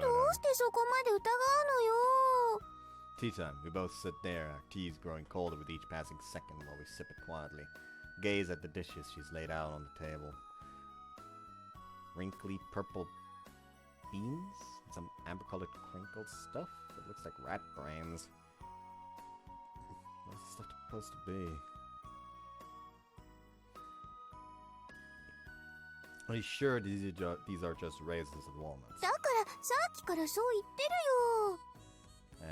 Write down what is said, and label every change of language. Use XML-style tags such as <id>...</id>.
<ja>どうしてそこまで疑うのよ。</ja> <en>tea time. We both sit there, our teas growing colder with each passing second while we sip it quietly. Gaze at the dishes she's laid out on the table. Wrinkly purple beans? Some amber-colored crinkled stuff? It looks like rat brains. What's this stuff supposed to be? Are you sure these are just raisins and walnuts?</en> <ja>だからさっきからそう言ってるよ。</ja>